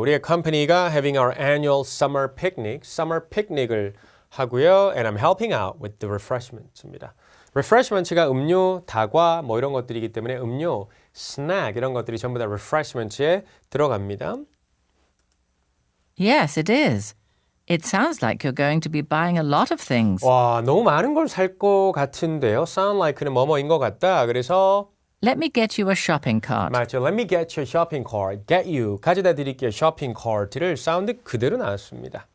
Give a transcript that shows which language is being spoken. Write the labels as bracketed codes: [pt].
[ko] 우리의 컴퍼니가 [en] having our annual summer picnic, summer picnic [ko] 을 하고요. [en] And I'm helping out with the refreshments [ko] 입니다. refreshments가 음료, 다과 뭐 이런 것들이기 때문에 음료, snack 이런 것들이 전부 다 refreshments에 들어갑니다. [en] Yes, it is. It sounds like you're going to be buying a lot of things. [ko] 와, 너무 많은 걸 살 것 같은데요. [en] sound like [ko] 는 뭐뭐인 것 같다. 그래서 [en] Let me get you a shopping cart. [ko] 맞죠. [en] Let me get you a shopping cart. Get you. [ko] 가져다 드릴게요. shopping cart를 사운드 그대로 나왔습니다.